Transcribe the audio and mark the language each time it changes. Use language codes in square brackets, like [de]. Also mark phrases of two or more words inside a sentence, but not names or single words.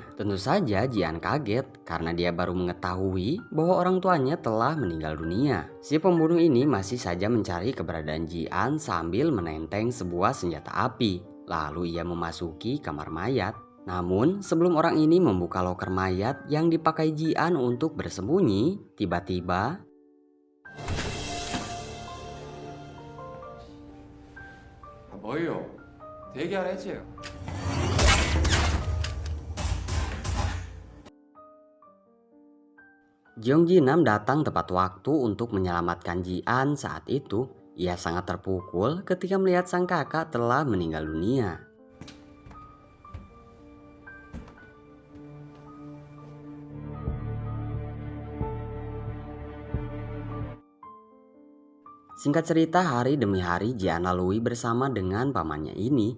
[id] Tentu saja Jian kaget karena dia baru mengetahui bahwa orang tuanya telah meninggal dunia. Si pembunuh ini masih saja mencari keberadaan Jian sambil menenteng sebuah senjata api. Lalu ia memasuki kamar mayat. Namun sebelum orang ini membuka loker mayat yang dipakai Jian untuk bersembunyi, tiba-tiba [ko] 뭐예요? 대기하라 했지? [id] Jeongjinam datang tepat waktu untuk menyelamatkan Jian saat itu. Ia sangat terpukul ketika melihat sang kakak telah meninggal dunia. Singkat cerita, hari demi hari Jian lalui bersama dengan pamannya ini.